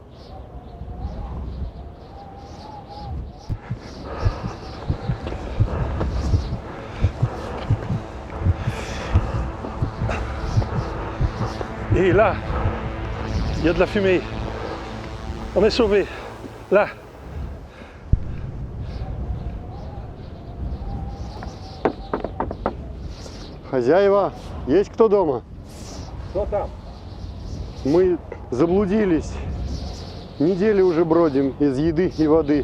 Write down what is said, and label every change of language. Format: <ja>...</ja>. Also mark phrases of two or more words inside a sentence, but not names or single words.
<fr>Et là, il y a de la fumée. On est sauvés. Là.</fr> <ru>Хозяева, есть кто дома? Кто там? Мы заблудились. Неделю уже бродим из еды и воды.</ru>